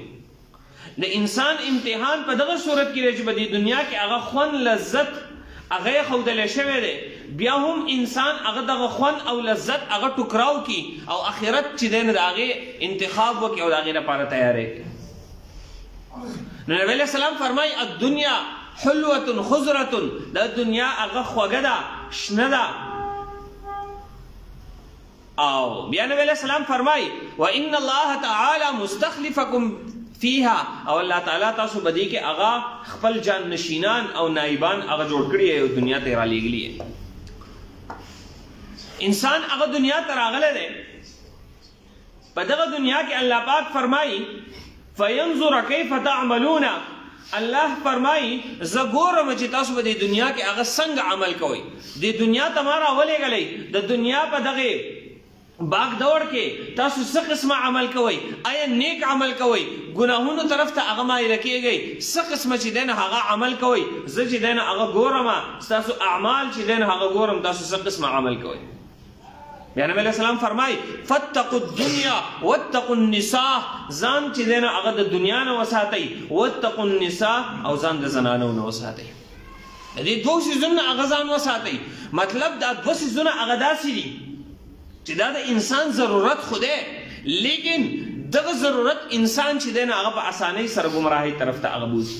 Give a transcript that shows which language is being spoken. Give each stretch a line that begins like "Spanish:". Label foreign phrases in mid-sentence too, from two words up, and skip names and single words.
Pashto: د انسان امتحان په دغه صورت کې دی چې په دې دنیا کې هغه خوند لذت هغه یې ښودلی شوی دی، بیا هم انسان هغه دغه خوند او لذت هغه ټوکراو کړي او آخرت چې دی نه د هغې انتخاب وکړي او د هغې لپاره تیاری کړي. نو نبی
Arabic: علیہ السلام
Pashto: فرمایي:
Arabic: الدنیا حلوة خضرة،
Pashto: دا دنیا هغه خوږه ده، شنه ده. او بیا نبی
Arabic: علیہ السلام
Pashto: فرمایي:
Arabic: وَإِنَّ اللَّهَ تَعَالَى مُسْتَخْلِفَكُمْ فِيهَا،
Pashto: او الله تعالی تاسو په دې کې هغه خپل جان نشینان او نایبان هغه جوړ کړي او دنیا ته رالیږلي. انسان هغه دنیا ته راغلی دی، په دغه دنیا کې الله پاک فرمایي:
Arabic: فَيَنْظُرَ كَيْفَ تَعْمَلُونَ.
Pashto: الله فرمایي زه ګورم چې تاسو په دې دنیا کې هغه څنګه عمل کوئ. دې دنیا ته ما راولېږلی، د دنیا په دغې باغ دور کې تاسو څه قسمه عمل کوئ؟ آیا نیک عمل کوئ؟ ګناهونو طرف ته هغه مایله کېږئ؟ څه قسمه چې دی نه هغه عمل کوئ؟ زه چې دی نه هغه ګورم، ستاسو اعمال چې دی نه هغه ګورم، تاسو څه قسمه عمل کوئ. بیا نبی
Arabic: علیہ السلام
Pashto: فرمایي:
Arabic: فاتقوا الدنیا واتقوا النساء.
Pashto: ځان چې دی نه هغه د دنیا نه وساتئ،
Arabic: واتقوا النساء،
Pashto: او ځان د زنانو نه وساتئ. د دې دوه څیزونو نه هغه ځان وساتئ. مطلب دا دوه څیزونه هغه داسې دي چې دا د انسان ضرورت خو دی، لیکن دغه ضرورت انسان چې دی نه هغه په اسانۍ سره ګمراهۍ طرف ته هغه بوځي.